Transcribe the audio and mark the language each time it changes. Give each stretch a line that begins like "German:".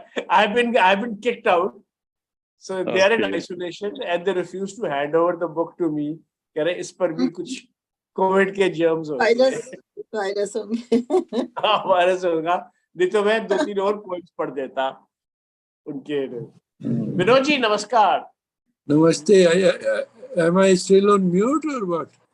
English: I've been kicked out, so they are in isolation and they refuse to hand over the book to me.
Hindi: कह रहे इस पर भी कुछ Covid के जर्म्स हो गए, वायरस होंगे। हाँ, वायरस होगा, नहीं तो मैं 2-3 और पोइट्स पढ़ देता उनके। विनोद जी नमस्कार। Namaste.
English: Am I still on mute or what?